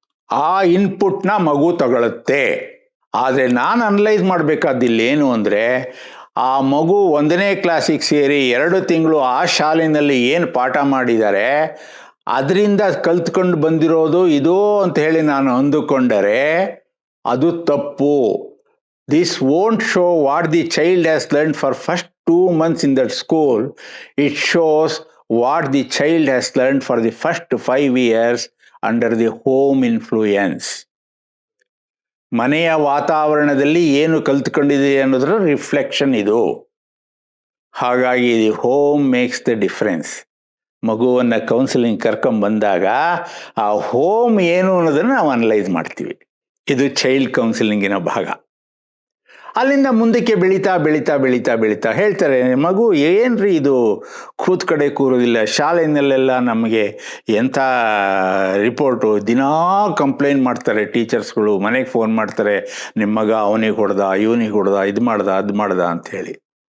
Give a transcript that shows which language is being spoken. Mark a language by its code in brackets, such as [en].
[kn] ಆ ಇನ್ಪುಟ್ನ ಮಗು ತಗೊಳುತ್ತೆ. ಆದರೆ ನಾನು ಅನಲೈಸ್ ಮಾಡಬೇಕಾದಿಲ್ಲ ಏನು ಅಂದರೆ, ಆ ಮಗು 1ನೇ ಕ್ಲಾಸಿಗೆ ಸೇರಿ 2 ತಿಂಗಳು ಆ ಶಾಲೆಯಲ್ಲಿ ಏನು ಪಾಠ ಮಾಡಿದ್ದಾರೆ ಅದರಿಂದ ಕಲ್ತ್ಕೊಂಡು ಬಂದಿರೋದು ಇದು ಅಂತ ಹೇಳಿ ನಾನು ಅಂದುಕೊಂಡರೆ ಅದು ತಪ್ಪು. [en] This won't show what the child has learned for first 2 months in that school. It shows what the child has learned for the first 5 years under the home influence. [kn] ಮನೆಯ ವಾತಾವರಣದಲ್ಲಿ ಏನು ಕಲ್ತ್ಕೊಂಡಿದೆ ಅನ್ನೋದರ ರಿಫ್ಲೆಕ್ಷನ್ ಇದು. ಹಾಗಾಗಿ [en] The home makes the difference. [kn] ಮಗುವನ್ನು counselling ಕರ್ಕೊಂಬಂದಾಗ ಆ home ಏನು ಅನ್ನೋದನ್ನು ನಾವು ಅನಲೈಸ್ ಮಾಡ್ತೀವಿ. ಇದು ಚೈಲ್ಡ್ ಕೌನ್ಸಿಲಿಂಗಿನ ಭಾಗ. ಅಲ್ಲಿಂದ ಮುಂದಕ್ಕೆ ಬೆಳೀತಾ ಬೆಳೀತಾ ಬೆಳೀತಾ ಬೆಳೀತಾ ಹೇಳ್ತಾರೆ, ಮಗು ಏನ್ರಿ ಇದು ಕೂತ್ ಕಡೆ ಕೂರೋದಿಲ್ಲ, ಶಾಲೆಯಲ್ಲೆಲ್ಲ ನಮಗೆ ಎಂಥ ರಿಪೋರ್ಟು, ದಿನಾ ಕಂಪ್ಲೇಂಟ್ ಮಾಡ್ತಾರೆ ಟೀಚರ್ಸ್ಗಳು, ಮನೆಗೆ ಫೋನ್ ಮಾಡ್ತಾರೆ, ನಿಮ್ಮ ಮಗ ಅವನಿಗೆ ಹೊಡೆದ, ಇವನಿಗೆ ಹೊಡೆದ, ಇದು ಮಾಡ್ದ ಅದು ಮಾಡ್ದ ಅಂಥೇಳಿ.